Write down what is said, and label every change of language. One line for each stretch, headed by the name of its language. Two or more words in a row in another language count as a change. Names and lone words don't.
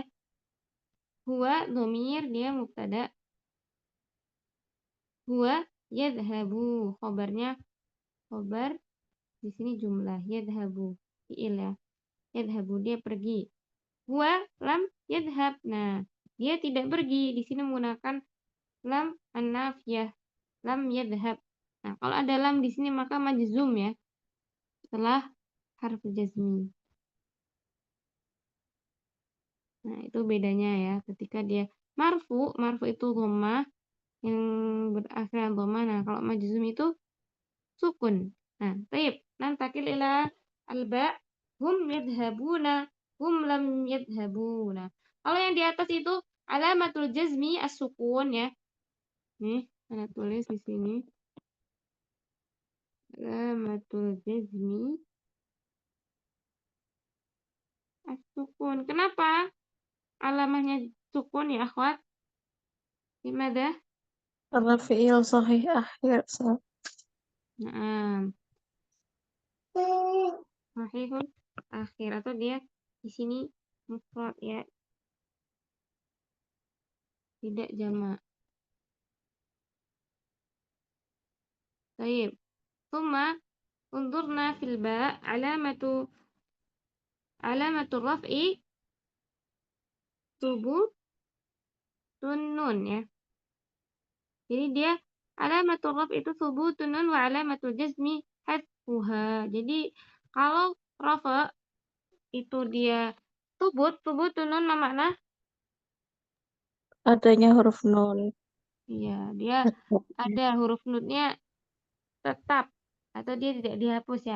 Arabic: هو ضمير dia mubtada. هو يذهب,
Indonesian: khabarnya khabar, di sini
Arabic: جملة يذهب فعل
Indonesian: ya. Yadhhabu dia pergi.
Arabic: هو لم يذهب.
Indonesian: Nah, dia tidak pergi. Di sini menggunakan
Arabic: لم النافية. لم يذهب.
Indonesian: Nah, kalau ada lam di sini maka majzum ya. Setelah
Arabic: حرف جزم.
Indonesian: Nah, itu bedanya ya. Ketika dia marfu itu dhammah yang berakhir dhammah. Nah, kalau majzum itu sukun. Nah, taib.
Arabic: ننتقل إلى الباء. هم يذهبون. هم لم يذهبون.
Indonesian: Kalau yang di atas itu
Arabic: علامة الجزم السكون
Indonesian: ya. Nih, saya tulis di sini.
Arabic: علامة الجزم السكون.
Indonesian: Kenapa alamahnya sukun ya, akhwat? Gimana?
Arabic: Karena فعل صحيح آخر.
Indonesian: Nah,
Arabic: صحيح آخر
Indonesian: atau dia di sini mufrad ya, tidak jamak. Baik.
Arabic: ثم انظرنا في الباء علامة الرفع ثبوت النون ya.
Indonesian: Jadi dia
Arabic: علامة الرفع itu ثبوت النون وعلامة الجزم حذفها.
Indonesian: Jadi kalau rafa itu dia
Arabic: ثبوت النون
Indonesian: apa makna? Adanya huruf nun. Iya, dia ada huruf nunnya tetap atau dia tidak dihapus ya.